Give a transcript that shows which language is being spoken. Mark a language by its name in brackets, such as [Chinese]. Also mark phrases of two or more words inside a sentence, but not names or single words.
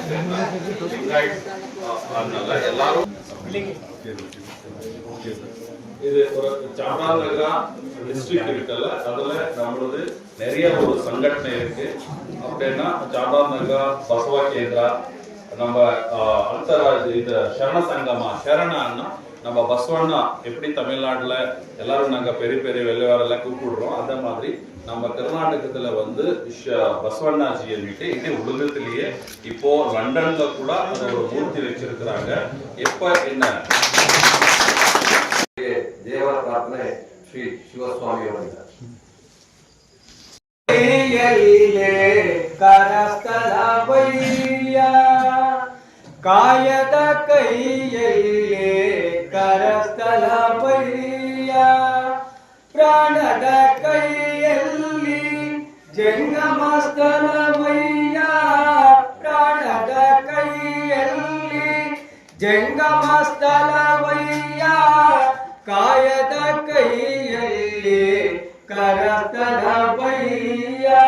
[Kannada] ಎಲ್ಲರೂ [Tamil] இது ஒரு சாமராஜநகர் டிஸ்ட்ரிக்ட் இருக்குல்ல, அதுல நம்மளது நிறைய ஒரு சங்கடனை இருக்கு. அப்படின்னா சாமராஜநகர் பசவ கேந்திரா, நம்ம அந்தராஜ் இது [Kannada] ಶರಣ ಸಂಗಮ [Tamil] ಶರಣன்னா நம்ம பஸ்வண்ணா எப்படி தமிழ்நாட்டுல எல்லாரும் நாங்க பெரிய பெரிய வெள்ளைவாரெல்லாம் கூப்பிடுறோம், அந்த மாதிரி நம்ம கர்நாடகத்துல வந்து பஸ்வண்ணாஜி சொல்லிட்டு இது உலகத்திலேயே இப்போ லண்டன்ல கூட அது ஒரு மூர்த்தி வச்சிருக்கிறாங்க. எப்ப என்ன [Kannada] ದೇವರ ಪ್ರಾರ್ಥನೆ ಶ್ರೀ ಶಿವಸ್ವಾಮಿ ಅವರಿಂದ ಕರಸ್ಥಲ ಬೈಯ ಕಾಯದ ಕೈಯಲ್ಲಿ ಕರಸ್ಥಲ ಬೈಯ ಪ್ರಾಣದ ಕೈಯಲ್ಲಿ ಜಂಗಮಸ್ಥಲ ಬೈಯ ಪ್ರಾಣದ ಕೈಯಲ್ಲಿ ಜಂಗಮಸ್ಥಲ ಬೈಯ ಕಾಯದ ಕೈಯಲ್ಲಿ ಕರಸ್ಥಲ ಬೈಯ